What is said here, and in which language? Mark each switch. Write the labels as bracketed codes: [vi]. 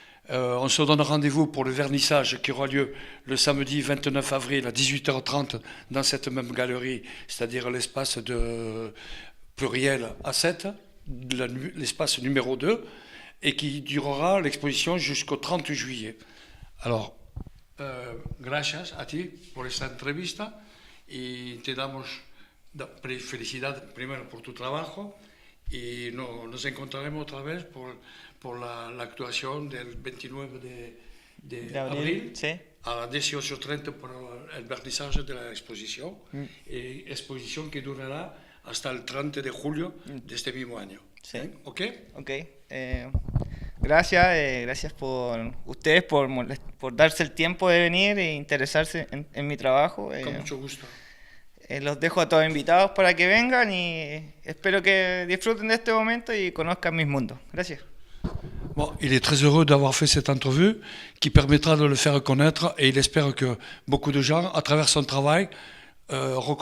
[fr] On se donne rendez-vous pour le vernissage qui aura lieu le samedi 29 avril à 18h30 dans cette même galerie, c'est-à-dire l'espace de Pluriel à 7, l'espace numéro 2, et qui durera l'exposition jusqu'au 30 juillet. [es] Alors, gracias a ti por esta entrevista y te damos felicidad primero por tu trabajo y nos encontraremos otra vez por la actuación del 29 de abril Sí. a las 18:30 por el vernizaje de la exposición, exposición que durará hasta el 30 de julio de este mismo año. Sí. ¿Ok? Ok. Gracias por ustedes por darse el tiempo de venir e interesarse en mi trabajo. Con mucho gusto. Los dejo a todos invitados para que vengan y espero que disfruten de este momento y conozcan mis mundos. Gracias. [fr] Bon, il est très heureux d'avoir fait cette entrevue qui permettra de le faire connaître et il espère que beaucoup de gens, à travers son travail, reconnaîtront un peu les efforts qui ont été faits par la Galerie Pluriel. Voilà.